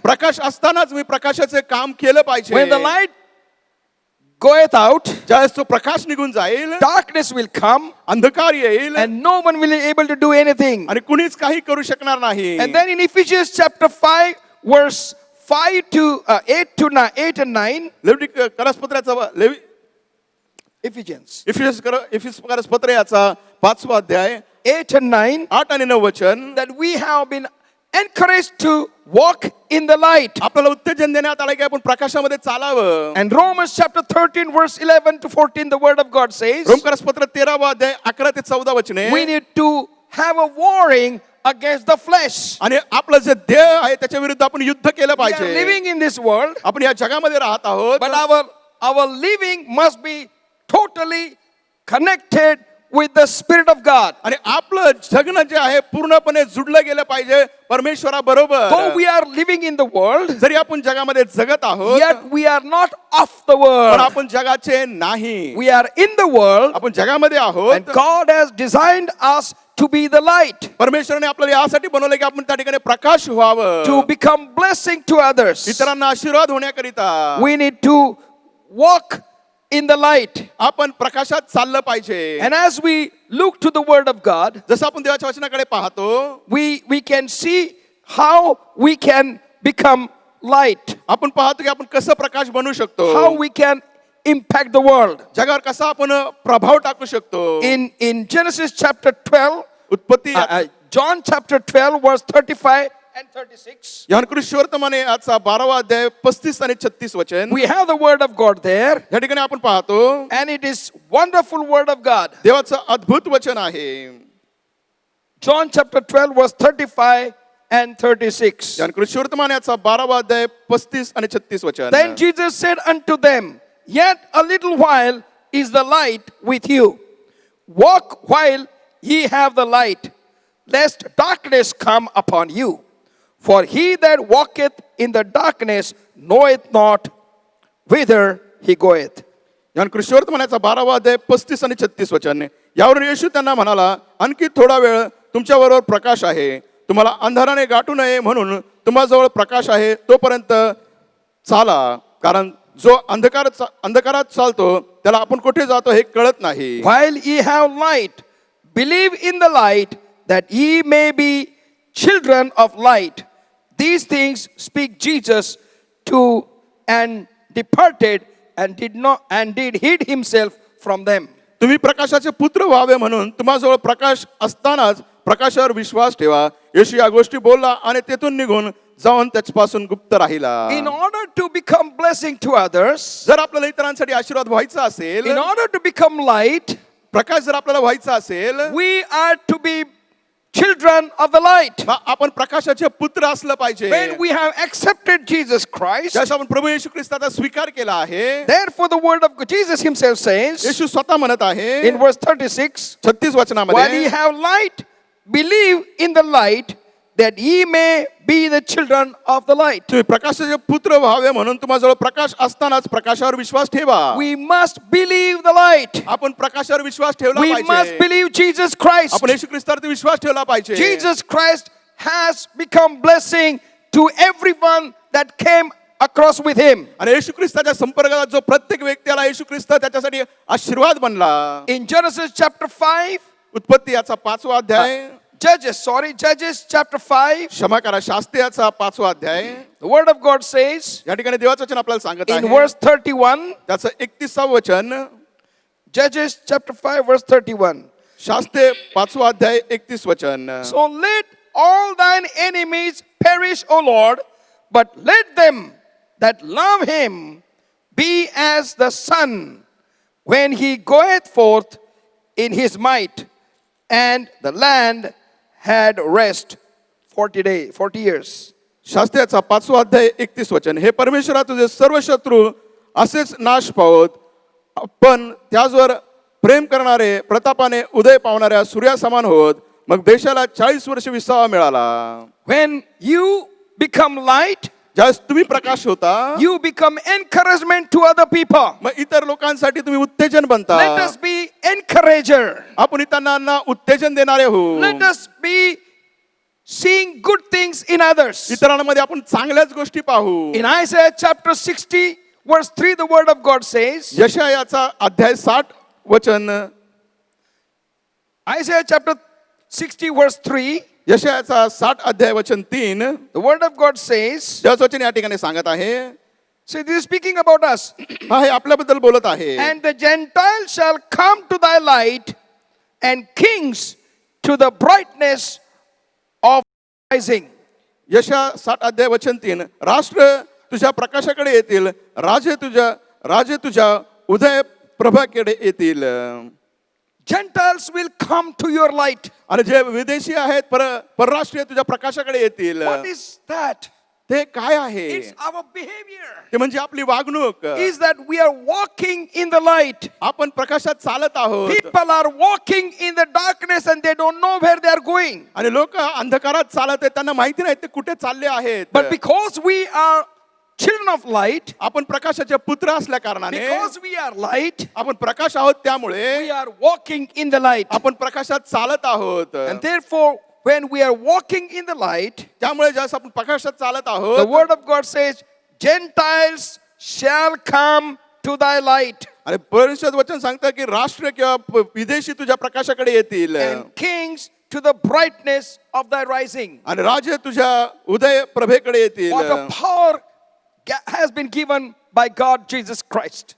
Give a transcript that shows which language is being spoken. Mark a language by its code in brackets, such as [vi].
[mr] प्रकाश असतानाच मी प्रकाशाचे काम केलं पाहिजे. [en] When the light goeth out, [mr] ज्यावेळेस तो प्रकाश निघून जाईल [en] darkness will come [mr] अंधकार येईल [en] and no one will be able to do anything. [mr] आणि कुणीच काही करू शकणार नाही. [en] And then in Ephesians chapter 5 verse 5 to 8 and 9, [mr] लेविटिक करस्पत्राचा [en] Ephesians [mr] इफिस करस्पत्र याचा 5वा अध्याय [en] 8 and 9, [mr] 8 आणि 9 वचन [en] that we have been encouraged to walk in the light. [mr] आपल्याला उत्तेजन देण्यात आलं की आपण प्रकाशामध्ये चालावं. [en] And Romans chapter 13 verse 11 to 14 the word of God says, [mr] Rome करस्पत्र 13वा अध्याय 11 ते 14 वचने [en] we need to have a warring against the flesh. [mr] आणि आपलं जे देह आहे त्याच्या विरुद्ध आपण युद्ध केलं [en] We are [mr] पाहिजे. [en] living in this world, [mr] आपण या जगामध्ये राहत आहोत [en] but our living must be totally connected with the Spirit of God. [mr] आणि आपलं जगणं जे आहे पूर्णपणे जुडलं गेलं पाहिजे परमेश्वराबरोबर. [en] Though we are living in the world, [mr] जरी आपण जगामध्ये जगत आहोत [en] yet we are not of the [mr] पण [en] world. [mr] आपण जगाचे नाही. [en] We are in the world, [mr] आपण जगामध्ये [en] and [mr] आहोत. [en] God has designed us to be the light, [mr] परमेश्वराने आपल्याला यासाठी बनवलं की आपण त्या ठिकाणी प्रकाश व्हावं, [en] to become blessing to others. [mr] इतरांना आशीर्वाद होण्याकरिता [en] We need to walk in the light. [mr] आपण प्रकाशात चाललं पाहिजे. [en] And as we look to the word of God, [mr] जसं आपण देवाच्या वचनाकडे पाहतो [en] we can see how we can become light, [mr] आपण पाहतो की आपण कसं प्रकाश बनवू शकतो, [en] how we can impact the world. [mr] जगावर कसा आपण प्रभाव टाकू शकतो. [en] In Genesis chapter 12, [mr] उत्पत्ती [en] John chapter 12 verse 35 and 36, [mr] Yohan कृष्णवर्तमान याचा 12वा अध्याय 35 आणि 36 वचन [en] we have the word of God there, [mr] या ठिकाणी आपण पाहतो. [en] and it is wonderful word of God. [mr] देवाचं अद्भुत वचन आहे. [en] John chapter 12 verse 35 and 36. [mr] Yohan कृष्णवर्तमान याचा 12वा अध्याय 35 आणि 36 वचन. [en] Then Jesus said unto them, Yet a little while is the light with you. Walk while ye have the light, lest darkness come upon you. For he that walketh in the darkness knoweth not whither he goeth. [mr] Yohan कृष्णवर्तमान याचा 12वा अध्याय 35 आणि 36 वचन. यावरून येशू त्यांना म्हणाला, आणखी थोडा वेळ तुमच्याबरोबर प्रकाश आहे, तुम्हाला अंधाराने गाठू नये म्हणून तुम्हाजवळ प्रकाश आहे तोपर्यंत चाला, कारण जो अंधकारात चालतो त्याला आपण कुठे जातो हे कळत नाही. [en] While ye have light, believe in the light, that ye may be children of light. These things speak Jesus to, and departed, and did hid himself from them. [mr] तुम्ही प्रकाशाचे पुत्र व्हावे म्हणून तुम्हाजवळ प्रकाश असतानाच प्रकाशावर विश्वास ठेवा. येशू या गोष्टी बोलला आणि तेथून निघून जाऊन त्याच्यापासून गुप्त राहिला. [en] In order to become blessing to others, [mr] जर आपल्याला इतरांसाठी आशीर्वाद व्हायचा असेल, [en] in order to become light, [mr] प्रकाश जर आपल्याला व्हायचा असेल, [en] we are to be children of the light. [mr] आपण प्रकाशाचे पुत्र असलं पाहिजे. [en] When we have accepted Jesus Christ, [mr] ज्यास आपण प्रभू येशू ख्रिस्ताचा स्वीकार केला आहे, [en] therefore the word of God, Jesus himself says [mr] येशू स्वतः म्हणत आहे [en] in verse 36, [mr] 36 [en] while [mr] वचनामध्ये, [en] ye have light, believe in the light, that ye may be the children of the light. [mr] तुम्ही प्रकाशाचे पुत्र व्हावे म्हणून तुम्हाजवळ प्रकाश असतानाच प्रकाशावर विश्वास ठेवा. [en] We must believe the light. [mr] आपण प्रकाशावर विश्वास ठेवला [en] We must [mr] पाहिजे. [en] believe Jesus Christ. [mr] आपण येशू ख्रिस्तावरती विश्वास ठेवला पाहिजे. [en] Jesus Christ has become blessing to everyone that came across with him. [mr] आणि येशू ख्रिस्ताच्या संपर्कात जो प्रत्येक व्यक्ती आला, येशू ख्रिस्त त्याच्यासाठी आशीर्वाद बनला. [en] In Genesis chapter 5, [mr] उत्पत्ती याचा 5वा अध्याय, [en] Judges chapter 5, [mr] क्षमा करा, शास्त्री याचा 5वा अध्याय, [en] the word of God says [mr] या ठिकाणी देवाचं वचन आपल्याला सांगत [en] in [mr] आहे [en] verse 31, [mr] त्याचं 31व वचन. [en] Judges chapter 5 verse 31. [mr] शास्त्रे 5वा अध्याय 31 वचन. [en] So let all thine enemies perish, O Lord, but let them that love him be as the sun when he goeth forth in his might, and the land had rest 40 years. [mr] शास्त्र्याचा 5वा अध्याय 31 वचन. हे परमेश्वरा तुझे सर्व शत्रू असेच नाश पावत, पण त्याचवर प्रेम करणारे प्रतापाने उदय पावणाऱ्या सूर्यासमान होत. मग देशाला 40 वर्ष विसावा मिळाला. [en] When you become light, [mr] ज्यावेळेस तुम्ही प्रकाश होता, [en] you become encouragement to other people. [mr] मग इतर लोकांसाठी तुम्ही उत्तेजन बनता. [en] Let us be encourager. [mr] आपण इतरांना उत्तेजन देणारे हो. [en] Let us be seeing good things in others. [mr] इतरांमध्ये आपण चांगल्याच गोष्टी पाहू. [en] In Isaiah chapter 60 verse 3 the word of God says, [mr] यशायाचा अध्याय 60 वचन, [en] Isaiah chapter 60 verse 3, [mr] यशायाचा 60 अध्याय वचन 3, [en] the word of God says, [mr] त्याच वचन या ठिकाणी सांगत आहे. [en] so this is speaking about us. [mr] हा हे आपल्याबद्दल बोलत आहे. [en] And the Gentiles shall come to thy light, and kings to the brightness of rising. [mr] यशा 60 अध्याय वचन 3, राष्ट्र तुझ्या प्रकाशाकडे येतील, राजे तुझ्या उदय प्रभाकडे येतील. [en] Gentiles will come to your light. [mr] आणि जे विदेशी आहेत परराष्ट्रीय तुझ्या प्रकाशाकडे येतील. [en] What is that? [mr] ते काय आहे? [en] It's our behavior. [mr] ते म्हणजे आपली वागणूक. [en] Is that we are walking in the light. [mr] आपण प्रकाशात चालत आहोत. [en] People are walking in the darkness and they don't know where they are going. [mr] आणि लोक अंधकारात चालत आहेत, त्यांना माहिती नाही ते कुठे चालले आहेत. [en] But because we are children of light, [mr] आपण प्रकाशाचे पुत्र असल्या कारणाने, [en] because we are light, [mr] आपण प्रकाश आहोत, त्यामुळे [en] we are walking in the light. [mr] आपण प्रकाशात चालत आहोत. [en] And therefore, when we are walking in the light, [mr] त्यामुळे ज्यावेळेस आपण प्रकाशात चालत [en] the [mr] आहोत, [en] word of God says, Gentiles shall come to thy light, [mr] आणि परिषद वचन सांगतं की राष्ट्र किंवा विदेशी तुझ्या प्रकाशाकडे येतील, [en] and kings to the brightness of thy rising. [mr] आणि राजे तुझ्या उदय प्रभेकडे येतील. [en] What a power has been given by God Jesus Christ.